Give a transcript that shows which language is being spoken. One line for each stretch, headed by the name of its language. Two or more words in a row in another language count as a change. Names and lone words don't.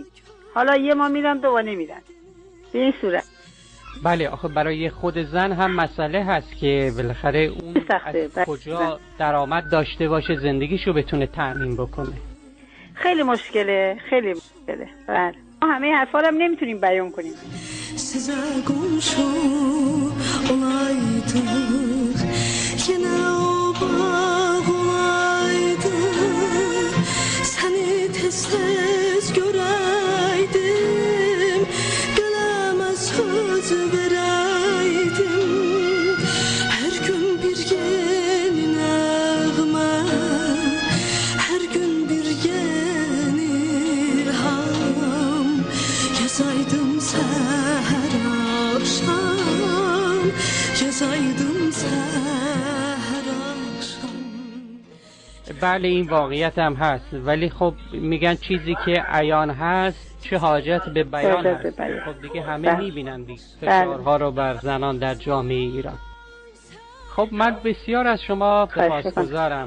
Persian: حالا یه ما میدن دو نمیدن به این صورت. بله آخه برای خود زن هم مسئله هست که بالاخره اون از کجا درآمد داشته باشه زندگیشو بتونه تأمین بکنه. خیلی مشکله، خیلی مشکله. بله ما همه حرفا رو هم نمیتونیم بیان کنیم.
Azerbaijani: Size komşu olaydık, yine o bağ olaydık. Seni tez tez göreydim, kaleme söz vereydim. Her gün bir yeni nağme, her gün bir yeni ilham yazaydım seher akşam, yazaydım seher akşam.
Persian: بله این واقعیت هم هست، ولی خب میگن چیزی که عیان هست چه حاجت به بیان هست. خب دیگه همه میبینن دیگه فشارها رو بر زنان در جامعه ایران. خب من بسیار از شما سپاسگزارم.